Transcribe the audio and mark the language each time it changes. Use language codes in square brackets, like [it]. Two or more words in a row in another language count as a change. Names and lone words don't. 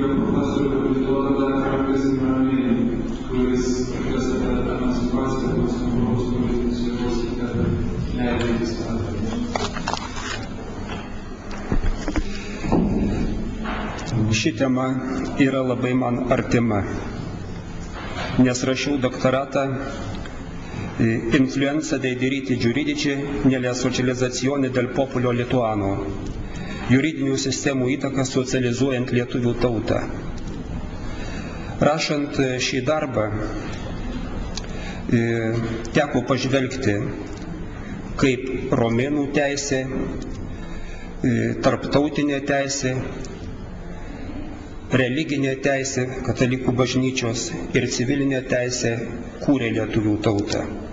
[lt] profesorių habilituotą daktarą Kazimierą Mėnį, kuris kalbės apie emancipaciją nuo žmogaus politinės jėgos leidžiantys įstatymai. Ši tema yra labai man artima, nes rašiau doktoratą [it] Influenza dei diritti giuridici nella socializzazione del popolo lituano, [lt] juridinių sistemų įtaka socializuojant lietuvių tautą. Rašant šį darbą, teko pažvelgti, kaip romėnų teisė, tarptautinė teisė, religinė teisė, katalikų bažnyčios ir civilinė teisė kūrė lietuvių tautą.